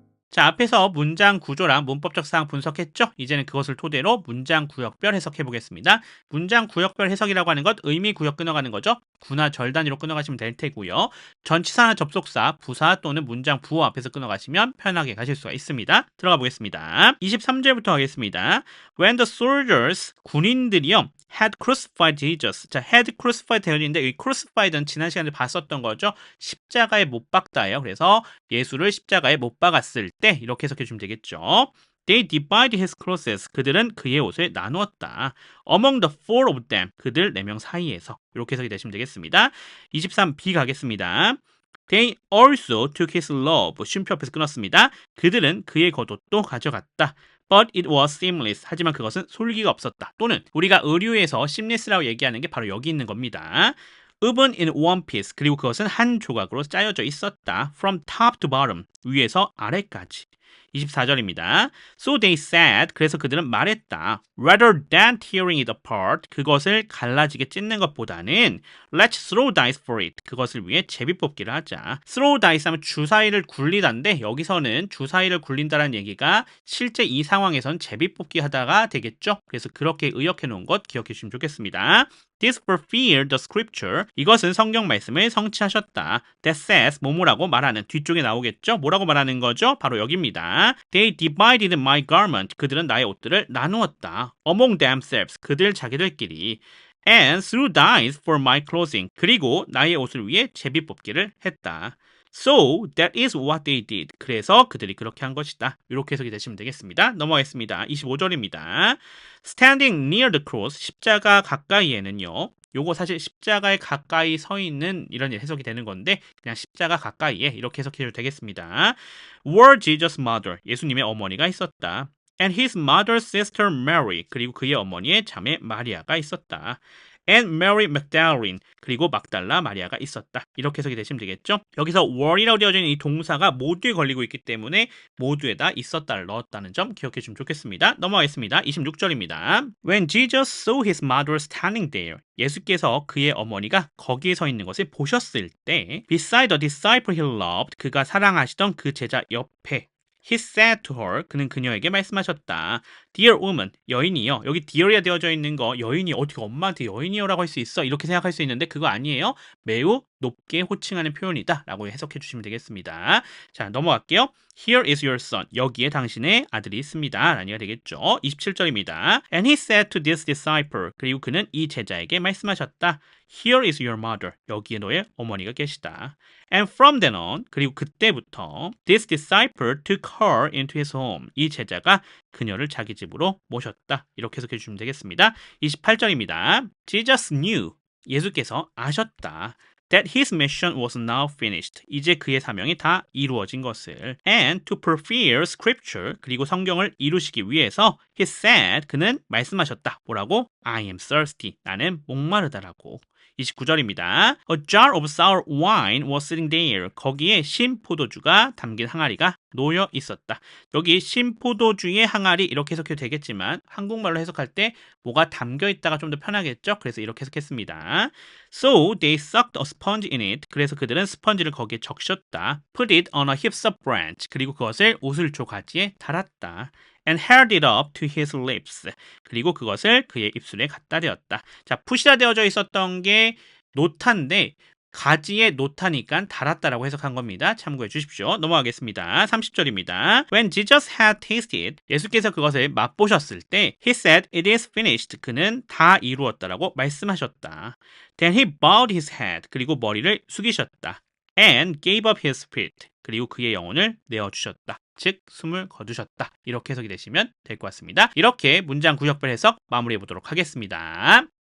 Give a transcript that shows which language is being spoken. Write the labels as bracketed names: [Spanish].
[Korean] 자, 앞에서 문장 구조랑 문법적 사항 분석했죠? 이제는 그것을 토대로 문장 구역별 해석해 보겠습니다. 문장 구역별 해석이라고 하는 것 의미 구역 끊어가는 거죠. 구나 절 단위로 끊어가시면 될 테고요. 전치사나 접속사, 부사 또는 문장 부호 앞에서 끊어가시면 편하게 가실 수가 있습니다. 들어가 보겠습니다. 23절부터 하겠습니다. [English] When the soldiers, [Korean] 군인들이요, [English] had crucified Jesus. [Korean] 자, had crucified 되어 있는데 이 crucified는 지난 시간에 봤었던 거죠. 십자가에 못 박다예요. 그래서 예수를 십자가에 못 박았을 때 이렇게 해석해 주면 되겠죠. [English] They divided his clothes. [Korean] 그들은 그의 옷을 나누었다. [English] Among the four of them. [Korean] 그들 4명 사이에서. 이렇게 해석이 되시면 되겠습니다. 23b 가겠습니다. [English] They also took his robe. [Korean] 쉼표 앞에서 끊었습니다. 그들은 그의 겉옷도 가져갔다. [English] But it was seamless. [Korean] 하지만 그것은 솔기가 없었다. 또는 우리가 의류에서 seamless라고 얘기하는 게 바로 여기 있는 겁니다. [English] Even in one piece. [Korean] 그리고 그것은 한 조각으로 짜여져 있었다. [English] From top to bottom. [Korean] 위에서 아래까지. 24절입니다. [English] So they said, [Korean] 그래서 그들은 말했다. [English] Rather than tearing it apart, [Korean] 그것을 갈라지게 찢는 것보다는 [English] Let's throw dice for it. [Korean] 그것을 위해 제비뽑기를 하자. Throw dice 하면 주사위를 굴리다인데 여기서는 주사위를 굴린다는 얘기가 실제 이 상황에선 제비뽑기 하다가 되겠죠. 그래서 그렇게 의역해 놓은 것 기억해 주시면 좋겠습니다. [English] This fulfilled the scripture. [Korean] 이것은 성경 말씀을 성취하셨다. [English] That says, [Korean] 뭐뭐라고 말하는 뒤쪽에 나오겠죠? 뭐라고 말하는 거죠? 바로 여기입니다. [English] They divided my garment. [Korean] 그들은 나의 옷들을 나누었다. [English] Among themselves. [Korean] 그들 자기들끼리. [English] and threw dyes for my clothing. [Korean] 그리고 나의 옷을 위해 제비 뽑기를 했다. [English] So that is what they did. [Korean] 그래서 그들이 그렇게 한 것이다. 이렇게 해석이 되시면 되겠습니다. 넘어가겠습니다. 25절입니다. [English] Standing near the cross, [Korean] 십자가 가까이에는요. 요거 사실 십자가에 가까이 서 있는 이런 해석이 되는 건데 그냥 십자가 가까이에 이렇게 해석해도 되겠습니다. [English] Were Jesus' mother, [Korean] 예수님의 어머니가 있었다. [English] And his mother's sister Mary, [Korean] 그리고 그의 어머니의 자매 마리아가 있었다. [English] And Mary Magdalene, [Korean] 그리고 막달라 마리아가 있었다. 이렇게 해석이 되시면 되겠죠? 여기서 were이라고 되어져 있는 이 동사가 모두에 걸리고 있기 때문에 모두에다 있었다를 넣었다는 점 기억해 주면 좋겠습니다. 넘어가겠습니다. 26절입니다. [English] When Jesus saw his mother standing there, [Korean] 예수께서 그의 어머니가 거기에 서 있는 것을 보셨을 때 [English] beside the disciple he loved, [Korean] 그가 사랑하시던 그 제자 옆에 [English] He said to her, [Korean] 그는 그녀에게 말씀하셨다. [English] Dear woman, [Korean] 여인이요. 여기 dear이라 되어져 있는 거 여인이 어떻게 엄마한테 여인이요라고 할 수 있어? 이렇게 생각할 수 있는데 그거 아니에요. 매우 높게 호칭하는 표현이다 라고 해석해 주시면 되겠습니다. 자, 넘어갈게요. [English] Here is your son. [Korean] 여기에 당신의 아들이 있습니다. 라니가 되겠죠. 27절입니다. [English] And he said to this disciple, [Korean] 그리고 그는 이 제자에게 말씀하셨다. [English] Here is your mother. [Korean] 여기에 너의 어머니가 계시다. [English] And from then on, [Korean] 그리고 그때부터 [English] this disciple took her into his home. [Korean] 이 제자가 그녀를 자기 집으로 모셨다. 이렇게 해석해 주시면 되겠습니다. 28절입니다. [English] Jesus knew. [Korean] 예수께서 아셨다. [English] That his mission was now finished. [Korean] 이제 그의 사명이 다 이루어진 것을. [English] And to fulfill scripture. [Korean] 그리고 성경을 이루시기 위해서 [English] he said. [Korean] 그는 말씀하셨다. 뭐라고? [English] I am thirsty. [Korean] 나는 목마르다라고. 29절입니다. [English] A jar of sour wine was sitting there. [Korean] 거기에 신포도주가 담긴 항아리가 놓여 있었다. 여기 신포도주의 항아리 이렇게 해석해도 되겠지만 한국말로 해석할 때 뭐가 담겨 있다가 좀 더 편하겠죠? 그래서 이렇게 해석했습니다. [English] So they sucked a sponge in it. [Korean] 그래서 그들은 스펀지를 거기에 적셨다. [English] Put it on a hyssop branch. [Korean] 그리고 그것을 오슬초 가지에 달았다. [English] And held it up to his lips. [Korean] 그리고 그것을 그의 입술에 갖다 대었다. 자, 푸시라 되어져 있었던 게 노타인데 가지에 노타니까 달았다라고 해석한 겁니다. 참고해 주십시오. 넘어가겠습니다. 30절입니다. [English] When Jesus had tasted, [Korean] 예수께서 그것을 맛보셨을 때 [English] He said, it is finished. [Korean] 그는 다 이루었다라고 말씀하셨다. [English] Then he bowed his head. [Korean] 그리고 머리를 숙이셨다. [English] And gave up his spirit. [Korean] 그리고 그의 영혼을 내어주셨다. 즉 숨을 거두셨다. 이렇게 해석이 되시면 될 것 같습니다. 이렇게 문장 구역별 해석 마무리해 보도록 하겠습니다.